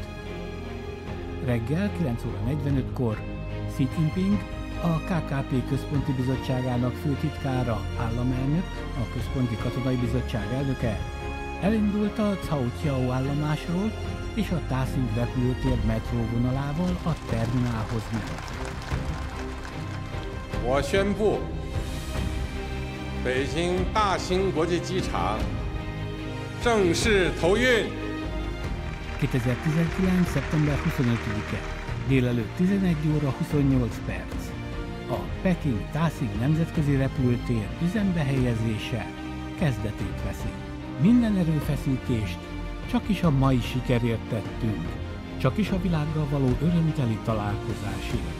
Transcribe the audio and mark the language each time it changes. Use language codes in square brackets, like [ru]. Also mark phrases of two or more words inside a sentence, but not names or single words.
[hu] Reggel 9 óra 45-kor Xi Jinping, a KKP Központi Bizottságának főtitkára, államelnök, a Központi Katonai Bizottság elnöke elindult a Cao állomásról, és a Tashing repülőtér metróvonalával a terminálhoz ment. [zh] 我宣布，北京大兴国际机场正式投运。 [hu] 2019. szeptember 25-e, délelőtt 11 óra 28 perc. A Peking Tashing nemzetközi repülőtér üzembe helyezése kezdetét veszi. Minden erőfeszítést csak is a mai sikerért tettünk, csak is a világgal való örömteli találkozásért.